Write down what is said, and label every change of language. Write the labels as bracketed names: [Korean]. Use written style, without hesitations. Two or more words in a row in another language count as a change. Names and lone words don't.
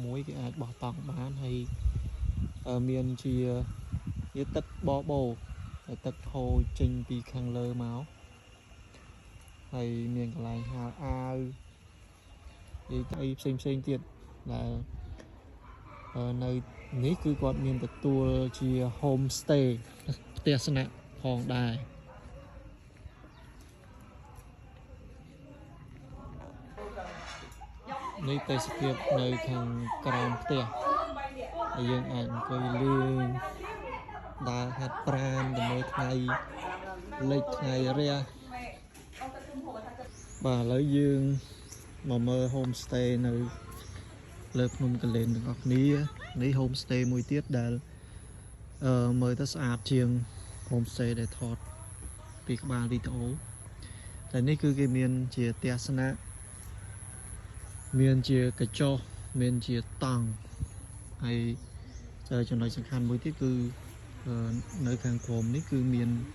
[Khmer] មួយគេអាចបោះតង់បានហើយមានជាទឹកបបោទឹកហូរចេញពីខាងលើមកហើយមានកន្លែងហាលអាវអីផ្សេងទៀតដែលនៅនេះគឺគាត់មានទទួលជា [English] home stay [Khmer] ផ្ទះស្នាក់ផងដែរ នេះទេសភាពនៅខាងក្រោមផ្ទះហើយយើងអាចអង្គុយលេងដើរហាត់ប្រាណទៅមើលថ្ងៃលិចថ្ងៃរះ បាទឥឡូវយើងមកមើល [English] home stay [Khmer] នៅលើភ្នំកលែនទាំងអស់គ្នានេះ [English] home stay [Khmer] មួយទៀតដែលមើលទៅស្អាតជាង [English] home stay [Khmer] ដែលថតពីក្បាលវីដេអូតែនេះគឺគេមានជាផ្ទះស្នាក់មានជាកញ្ចក់មានជាតង់ហើយចំណុចសំខាន់មួយទៀតគឺនៅខាងក្រោមនេះគឺមាន